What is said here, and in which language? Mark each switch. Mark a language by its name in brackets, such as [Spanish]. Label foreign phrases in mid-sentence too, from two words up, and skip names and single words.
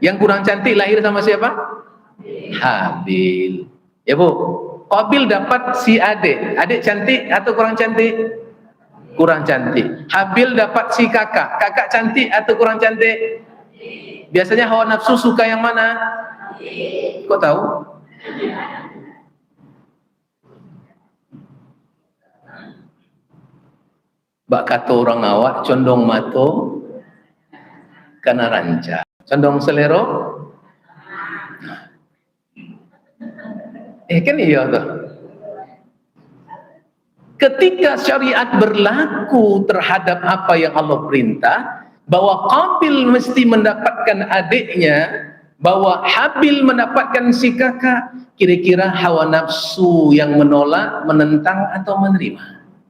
[Indonesian] Yang kurang cantik lahir sama siapa? Habil, ya Bu. Qabil dapat si adik, adik cantik atau kurang cantik? Kurang cantik. Habil dapat si kakak, kakak cantik atau kurang cantik? Biasanya hawa nafsu suka yang mana? Kok tahu? [Minangkabau] Bak kata orang awak, condong mato kena ranca, condong selero kan iya tuh. [Indonesian] Ketika syariat berlaku terhadap apa yang Allah perintah, bahwa Qabil mesti mendapatkan adiknya, bahwa Habil mendapatkan si kakak, kira-kira hawa nafsu yang menolak, menentang atau menerima?